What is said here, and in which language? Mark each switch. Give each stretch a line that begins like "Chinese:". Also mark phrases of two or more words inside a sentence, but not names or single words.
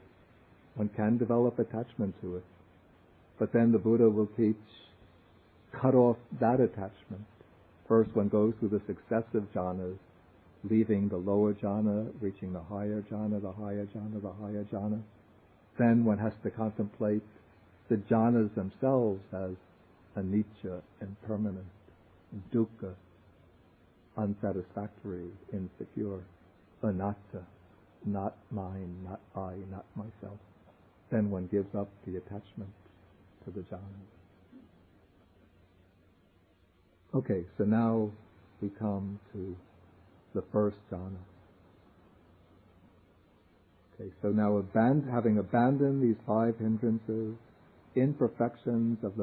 English: One can develop attachment to it. But then the Buddha will teach, cut off that attachment. First one goes through the successive jhanas, leaving the lower jhana, reaching the higher jhana, the higher jhana, the higher jhana. Then one has to contemplate the jhanas themselves as anicca, impermanent, dukkha, unsatisfactory, insecure, anatta, not mine, not I, not myself. Then one gives up the attachment to the jhanas. Okay, so now we come to the first jhana. Okay, so now having abandoned these 5 hindrances, imperfections of the